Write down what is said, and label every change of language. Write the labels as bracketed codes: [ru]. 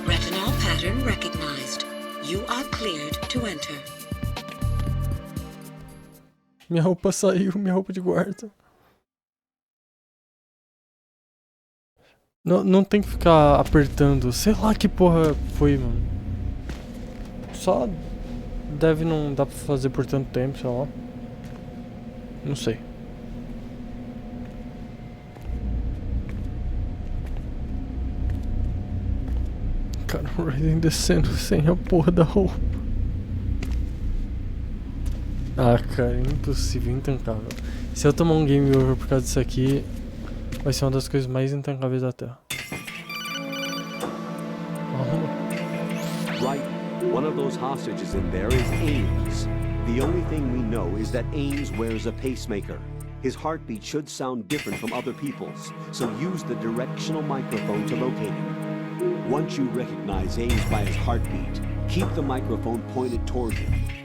[en] Retinol pattern recognized. You are cleared to enter. [pt] Minha roupa saiu, minha roupa de guarda. Não tem que ficar apertando. Sei lá que porra foi, mano. Só deve não dar pra fazer por tanto tempo, sei lá. Não sei. Cara, o Raiden descendo sem a porra da roupa. Ah, cara, é impossível, intancável. Se eu tomar um game over por causa disso aqui, vai ser uma das coisas mais intancáveis da Terra. [en] Right. One of those hostages in there is Ames. The only thing we know is that Ames wears a pacemaker. His heartbeat should sound different from other people's, so use the directional microphone to locate him. Once you recognize Ames by his heartbeat, keep the microphone pointed toward him.